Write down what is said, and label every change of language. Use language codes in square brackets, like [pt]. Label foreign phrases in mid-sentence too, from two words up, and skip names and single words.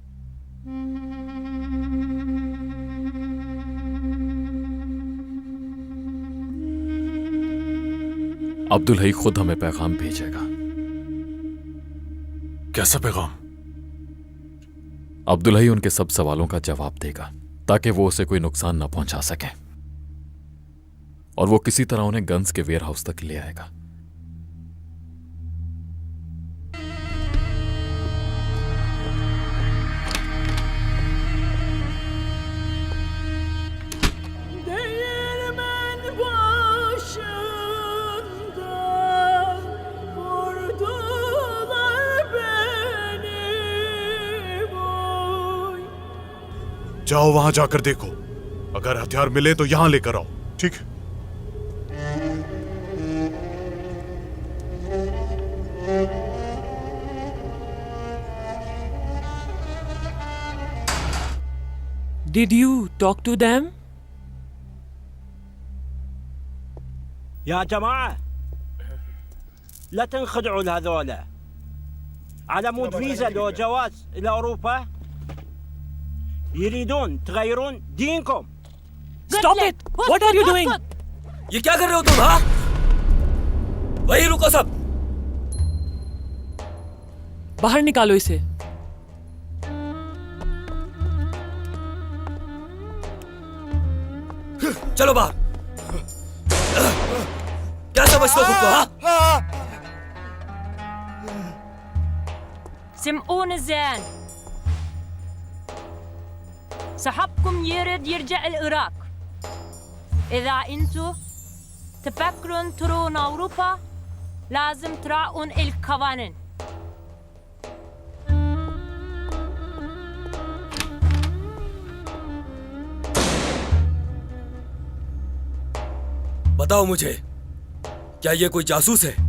[hi] अब्दुल हई खुद हमें पैगाम भेजेगा। कैसा पैगाम? अब्दुल हई उनके सब सवालों का जवाब देगा ताकि वो उसे कोई नुकसान ना पहुंचा सके, और वो किसी तरह उन्हें गन्स के वेयर हाउस तक ले आएगा। [tr] Değirmen başında vurdular beni boy. [hi] जाओ वहां जाकर देखो, अगर हथियार मिले तो यहां लेकर आओ। ठीक है? [en] Did you talk to them? [ar] يا جماعة لا تنخدعوا لهذولا. على مود فيزا لو جواز إلى أوروبا يريدون تغيرون دينكم. [en] Stop it! What are you doing? [hi] ये क्या कर रहे हो तुम? हाँ, वही रुको सब। बाहर निकालो इसे। चलो बाहर। क्या समझते हो खुद को? हाँ, [ar] سمعون زين. صاحبكم يريد يرجع العراق. إذا أنتوا تفكرون ترون أوروبا لازم تراعون القوانين. [hi] बताओ मुझे, क्या ये कोई जासूस है?